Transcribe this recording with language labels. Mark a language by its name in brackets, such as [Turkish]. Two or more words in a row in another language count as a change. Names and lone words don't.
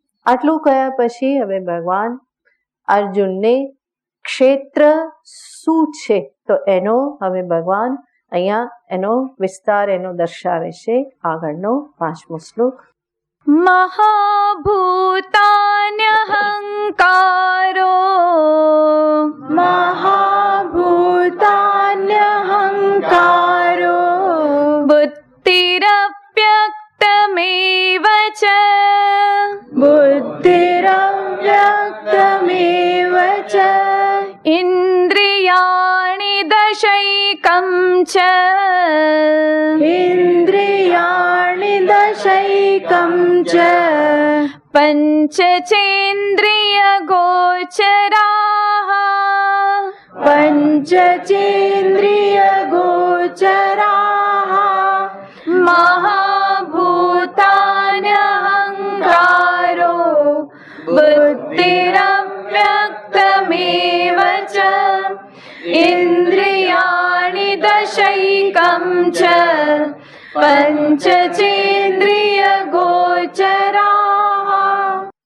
[Gujarati] આટલું કહ્યા પછી હવે ભગવાન અર્જુનને ક્ષેત્ર શું છે તો એનો હવે ભગવાન અહીંયા એનો વિસ્તાર એનો દર્શાવે છે. આગળનો 5મો શ્લોક. [Sanskrit] મહાભૂતાન્યહંકારો महाभूतान्यहङ्कारो बुद्धिरव्यक्तमेव च बुद्धिरव्यक्तमेव च इन्द्रियाणि दशैकं च इन्द्रियाणि दशैकं च પંચચેન્દ્રિયગોચરાः पञ्चचेन्द्रियगोचराः महाभूतान्यहङ्कारो बुद्धिरव्यक्तमेव च इन्द्रियाणि दशैकं च पञ्चचेन्द्रियगोचराः.